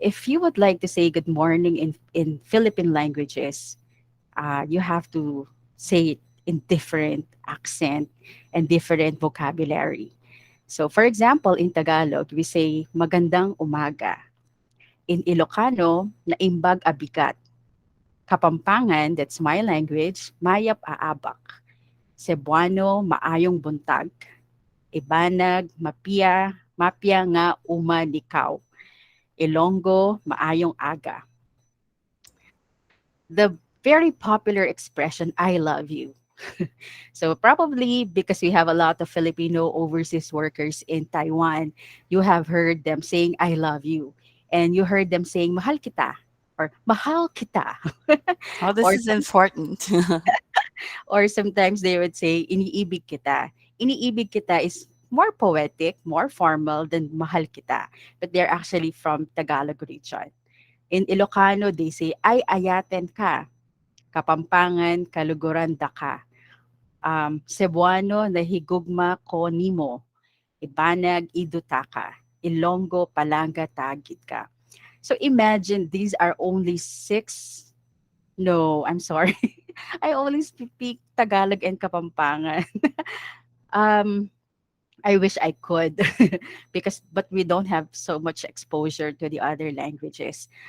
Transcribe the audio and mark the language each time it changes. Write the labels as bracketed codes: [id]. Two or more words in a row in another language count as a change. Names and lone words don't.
[en] If you would like to say good morning in Philippine languages, you have to say it in different accent and different vocabulary. So, for example, in Tagalog, we say [tl] magandang umaga. [en] In Ilocano, [ilo] naimbag abigat. [en] Kapampangan, that's my language, [pam] mayap aabak. [en] Cebuano, [ceb] maayong buntag. [en] Ibanag, [ibg] mapia nga umanikaw. [en] Ilonggo, [hil] maayong aga. [en] The very popular expression, I love you. So probably because we have a lot of Filipino overseas workers in Taiwan, you have heard them saying, I love you. And you heard them saying, [tl] mahal kita or mahal kita. [en] Oh, this or, is important. or sometimes they would say, [tl] iniibig kita. Iniibig kita [en] is more poetic, more formal than [tl] mahal kita. [en] But they're actually from Tagalog region. In Ilocano, they say, [ilo] ay ayaten ka. [pam] Kapampangan, kaluguran da ka. Cebuano, [ceb] nahigugma ko nimo. [en] Ibanag, idutaka. [hil] Ilonggo, palanga, tagit ka. [en] So imagine these are only six. No, I'm sorry. I only speak Tagalog and Kapampangan. um, I wish I could because but we don't have so much exposure to the other languages.